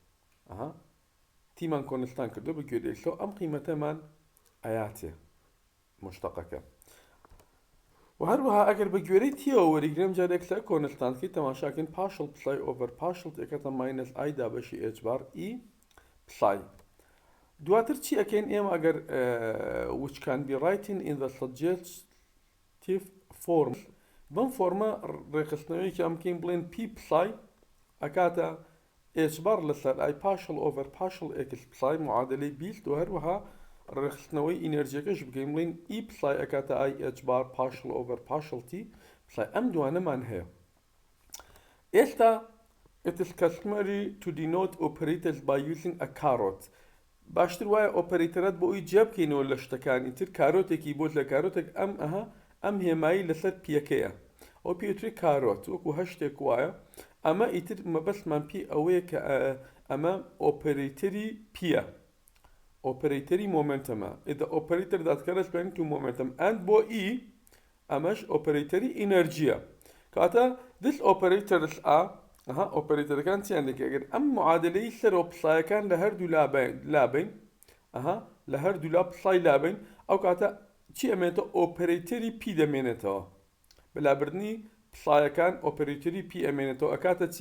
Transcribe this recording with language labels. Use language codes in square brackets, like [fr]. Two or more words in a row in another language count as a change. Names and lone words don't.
[ckb] تیمان کۆنستان کردو بە گوێرەی xەوە، ئەم قیمەتەمان ئەیاتێ مشتەقەکە. و هەروەها ئەگەر بە گوێرەی تیەوە وەریگرێم جارێک لە کۆنستانسی تەماشاکەین [en] partial psi over partial [ckb] ئەکەتە ماینەس i دا بەشی [en] h bar [ckb] e پسای. دواتر چی ئەکەین ئێمە ئەگەر [en] which can be written in the suggestive form، [ckb] بەم فۆرمە ڕێخستنەوەیەکی ئەم بکەین بڵێن p پسای ئەکاتە [en] h bar [ckb] لەسەر i [en] partial over partial x [ckb] پسای معادلەی 20 و هەروەها ڕێخستنەوەی ئینەرژیەکەش بگەین بڵین e پسای ئەکاتە i [en] h bar partial over partial t [ckb] پسای. ئەم دوانەمان هەیە. ئێستا [en] it is customary to denote operators by using a caret. [ckb] باشتر وایە ئۆپێرەیتەرات بۆ ئەوی جێ بکەینەوە لە شتەکانی تر کارۆتێکی بۆ لە کارۆتێک ئەم هێمایی لەسەر پیەکەیە، ئەو پێوتری کارۆت وەکو هەشتێک وایە. ئەمە ئیتر مەبەستمان پێ ئەوەیە کە ئەمە ئۆپێرەیتەری پیە، ئۆپێرەیتەری مۆمنتەمە. [en] the operator that corresponds to momentum and [ckb] بۆ e ئەمەش ئۆپێرەیتەری ئینەرژیە. [en] کاتە this operators are ئۆپێرەیتەرەکان چیان دەکە؟ [ckb] ئەگەر ئەم معادلەی سەرۆ پسایەکان لە هەردوو لابین لە هەردوو لا پسای لابین، ئەو کاتە چی ئەمێنێتەوە؟ ئۆپێرەیتەری پی دەمێنێتەوە. بەلابردنی پسایەکان ئۆپێرەیتەری پی ئەمێنێتەوە، ئەکاتە چی؟